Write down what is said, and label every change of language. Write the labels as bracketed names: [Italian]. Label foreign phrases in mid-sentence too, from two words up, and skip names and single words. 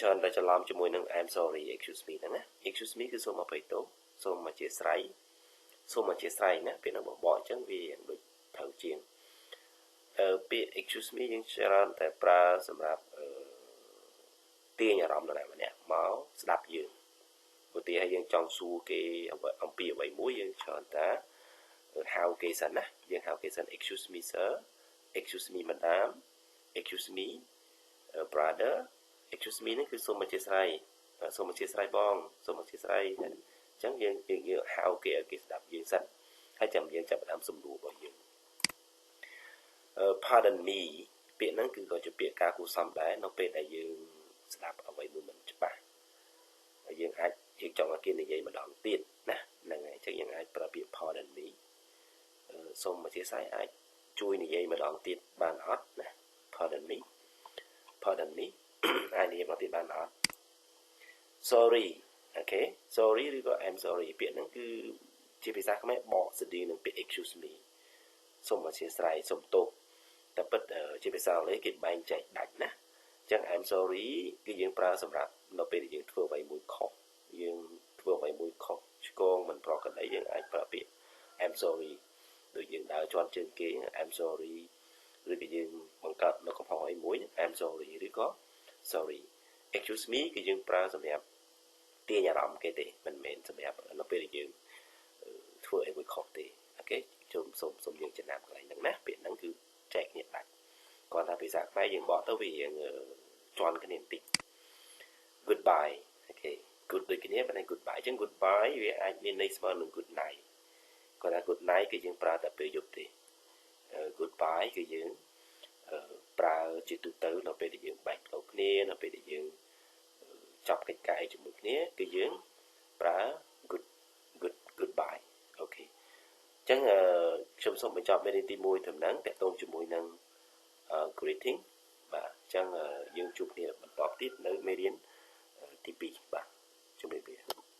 [Khmer] ច្រើនតែច្រឡំជាមួយនឹង [English] I'm sorry excuse me [Khmer] ហ្នឹងណា [English] excuse me [Khmer] គឺសូមអភ័យទោសសូមអធិស្ឋានណាពាក្យហ្នឹងបបអញ្ចឹងវាដូច ផ្លូវជាងពាក្យ [English] excuse me [Khmer] យើងច្រើនតែប្រើសម្រាប់ទាញអារម្មណ៍នរណាម្នាក់មកស្ដាប់ យើងឧទាហរណ៍យើងចង់សួរគេអំពីអ្វីមួយយើងច្រើនតែហៅគេសិនណាយើងហៅគេសិន [English] excuse me sir excuse me madam excuse me brother excuse me [Khmer] នេះគឺសូមអធិស្ឋានបងសូមអធិស្ឋានអញ្ចឹងយើងហៅគេឲ្យគេស្ដាប់យើងសិនហើយចាំយើងចាប់ផ្ដើមសំណួររបស់យើង [English] pardon me [Khmer] ពាក្យហ្នឹងគឺក៏ជាពាក្យការគួរសមដែរនៅពេលដែលយើងស្ដាប់អ្វីមួយមិនច្បាស់ហើយយើងចង់ឲ្យគេនិយាយម្ដងទៀតណាហ្នឹងហើយអញ្ចឹងយើងអាចប្រើពាក្យ [English] pardon me [Khmer] សូមអធិស្ឋានអាចជួយនិយាយម្ដងទៀតបានអត់ណា [English] pardon me [Khmer] អាចនិយាយម្ដងទៀតបានអត់ sorry អូខេ sorry ឬក៏ [English] I'm sorry [Khmer] ពាក្យហ្នឹងគឺជាភាសាខ្មែរបកស្តីនឹងពាក្យ [English] excuse me [Khmer] សូមអធិស្ឋានសូមទោសតែពិតជាភាសាអង់គ្លេសគេបែងចែកដាច់ណាអញ្ចឹង [English] I'm sorry [Khmer] គឺយើងប្រើសម្រាប់នៅពេលដែលយើងធ្វើអ្វីមួយខុស ឆ្គងមិនប្រក្រតីយើងអាចប្រើពាក្យ [English] I'm sorry [Khmer] ដូចយើងដើរជាន់ជើងគេ [English] I'm sorry [Khmer] ឬក៏យើងបង្កើតនៅកំហុសអីមួយ [English] I'm sorry [Khmer] ឬក៏ [English] sorry excuse me [Khmer] គឺយើងប្រើសម្រាប់ ទាញអារម្មណ៍គេទេមិនមែនសម្រាប់នៅពេលដែលយើងធ្វើអីមួយខុសទេអូខេសូមយើងចំណាំកន្លែងហ្នឹងណាពាក្យហ្នឹងគឺចែកគ្នាដាច់ គាត់ថាភាសាខ្មែរយើងបកទៅវារៀងជន់គ្នាបន្តិច goodbye អូខេ good ដូចគ្នាប៉ុន្តែ goodbye អញ្ចឹង goodbye វាអាចមានន័យស្មើនឹង [English] good night [Khmer] គាត់ថា [English] good night [Khmer] គឺយើងប្រើតែ ពេលយប់ទេ goodbye គឺយើងប្រើជាទូទៅនៅពេលដែលយើងបែកផ្លូវគ្នានៅពេលដែលយើងចប់កិច្ចការជាមួយគ្នាគឺយើងប្រើ goodbye អូខេអញ្ចឹងខ្ញុំសូមបញ្ចប់មេរៀនទី1ត្រឹមហ្នឹងតាក់ទងជាមួយនឹង greeting បាទអញ្ចឹងយើងជួបគ្នាបន្តទៀតនៅមេរៀនទី2បាទជម្រាបលា